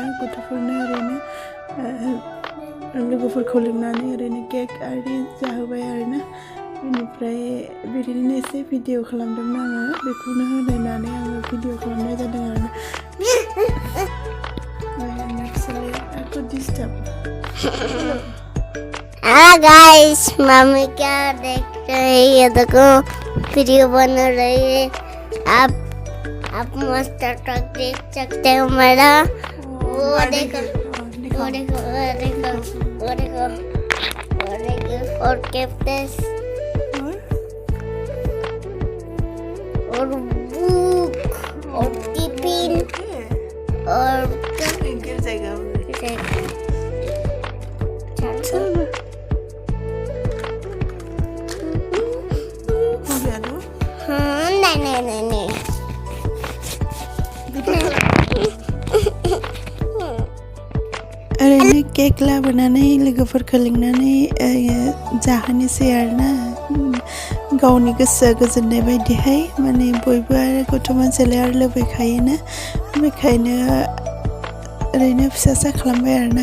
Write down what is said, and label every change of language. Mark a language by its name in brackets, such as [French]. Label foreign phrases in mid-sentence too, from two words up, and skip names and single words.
[Bodo] गथ'फोरनो ओरैनो लोगोफोरखौ लिंनानै ओरैनो केक आरि जाहोबाय आरोना. बेनिफ्राय बिदिनो एसे भिडिअ खालामदोंमोन आङो, बेखौनो होनानै आङो भिडिअ खालामनाय जादों आरोना. आंना फिसालाया आंखौ डिस्टार्ब. [Hindi] हाँ गाइस, मम्मी क्या देख रही है? देखो वीडियो बन रही है. आप मस्त ट्रक देख सकते हो मेरा. वो देखो वो देखो वो देखो वो देखो वो देखो और कैप्टस और बुक और टिफिन और गिर जाएगा. नहीं [Bodo] ओरैनो केक लाबोनानै लोगोफोरखौ लिंनानै जाहोनोसै आरोना. गावनि गोसोआ गोजोननाय बायदिहाय. माने बयबो आरो गथ' मानसियालाय आरो लुबैखायोना, बेखायनो ओरैनो फिसासा खालामबाय आरोना.